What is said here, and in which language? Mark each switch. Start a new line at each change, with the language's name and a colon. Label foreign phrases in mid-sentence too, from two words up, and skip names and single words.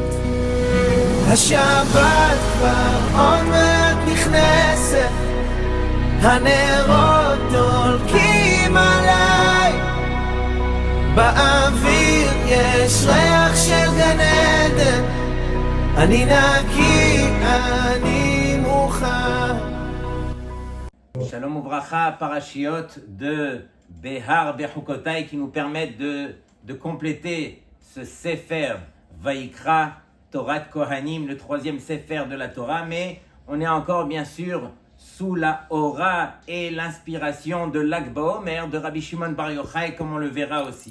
Hebrew: השבת כבר עוד מעט נכנסת, הנרות דולקים עליי, באוויר יש ריח של גן עדן, אני נקי, אני מוכן. שלום וברכה,
French: parashiot de Behar Bechukotai qui nous permettent de compléter ce Sefer Vaikra, Torah Kohanim, le troisième Sefer de la Torah, mais on est encore bien sûr sous la aura et l'inspiration de Lag BaOmer de Rabbi Shimon Bar Yochai, comme on le verra aussi.